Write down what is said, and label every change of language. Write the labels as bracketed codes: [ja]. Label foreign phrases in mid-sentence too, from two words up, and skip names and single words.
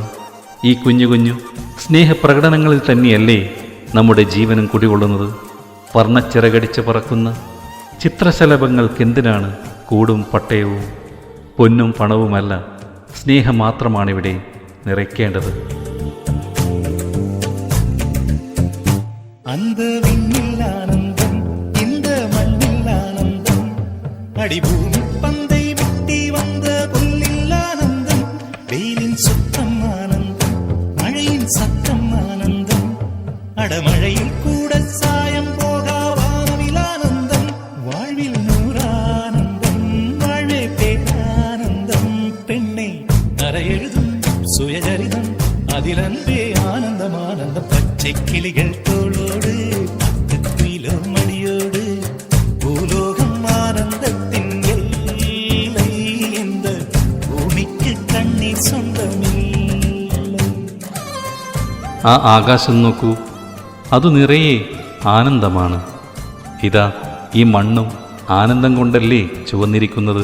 [ml] ഈ കുഞ്ഞു കുഞ്ഞു സ്നേഹപ്രകടനങ്ങളിൽ തന്നെയല്ലേ നമ്മുടെ ജീവനും കുടികൊള്ളുന്നത്? വർണ്ണച്ചിറകടിച്ച് പറക്കുന്ന ചിത്രശലഭങ്ങൾക്കെന്തിനാണ് കൂടും പട്ടയവും? പൊന്നും പണവുമല്ല, സ്നേഹം മാത്രമാണിവിടെ നിറയ്ക്കേണ്ടത്. [ta] அந்த விண்ணில் ஆனந்தம், இந்த மண்ணில் ஆனந்தம், அடிபூமி பந்தை விட்டி வந்த புல்லில் ஆனந்தம், வெயிலின் சுத்தம் ஆனந்தம், மழையின் சத்தம் ஆனந்தம், அடமழையில் கூட சாயம் போகா வானவில் ஆனந்தம், வாழ்வில் நூறானந்தம், வாழ்வே பேரானந்தம். பெண்ணை அறையெழுதும் சுயசரிதம், அதில் அன்பே ஆனந்தம் ஆனந்தம். பச்சை கிளிகள் தோளோடு பட்டுக்குயிலோ மடியோடு பூலோகம் ஆனந்தத்தின் എல்லை இந்த பூமிக்கு கண்ணீர் சொந்தமில்லை. [ml] ആ ആകാശം നോക്കൂ, അത് നിറയെ ആനന്ദമാണ്. ഇതാ ഈ മണ്ണും ആനന്ദം കൊണ്ടല്ലേ ചുവന്നിരിക്കുന്നത്.